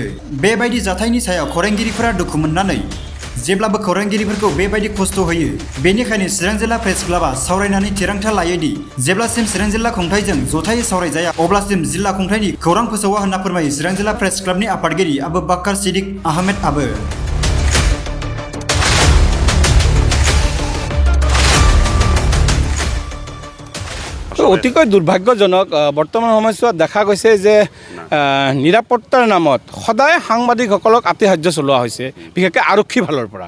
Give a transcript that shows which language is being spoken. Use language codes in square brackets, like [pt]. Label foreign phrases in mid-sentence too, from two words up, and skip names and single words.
[brx] बेबायदि जाथायनि सायाव खौरांगिरिफोरा दुखु मोननानै जेब्लाबो खौरांगिरिफोरखौ बेबायदि खस्थ' होयो, बेनिखायनो चिरां जिल्ला प्रेस क्लाबा सावरायनानै थिरांथा लायोदि जेब्लासिम चिरां जिल्ला खुंथायजों जथायै सावरायजाया अब्लासिम जिल्ला खुंथायनि खौरां फोसावा होनना फोरमायो चिरां जिल्ला प्रेस क्लाबनि आफादगिरि आबु बाक्कार सिद्दिक आहमेद आबो। [as] অতিকৈ দুৰ্ভাগ্যজনক। বৰ্তমান সময়ছোৱাত দেখা গৈছে যে নিৰাপত্তাৰ নামত সদায় সাংবাদিকসকলক আতিশয্য চলোৱা হৈছে, বিশেষকৈ আৰক্ষী ফালৰ পৰা।